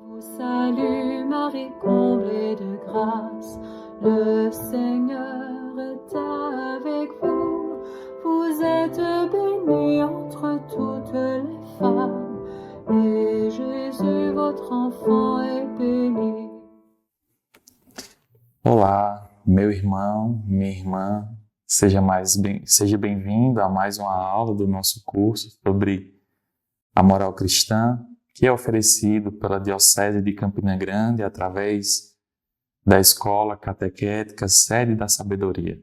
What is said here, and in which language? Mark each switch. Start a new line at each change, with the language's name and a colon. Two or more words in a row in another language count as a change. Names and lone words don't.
French: Salut Marie, comblée de grâce, le Seigneur est avec vous. Vous êtes bénie entre toutes les femmes, et Jésus, votre enfant, est béni.
Portuguese: Olá, meu irmão, minha irmã, seja bem-vindo a mais uma aula do nosso curso sobre a moral cristã, que é oferecido pela Diocese de Campina Grande através da Escola Catequética Sede da Sabedoria.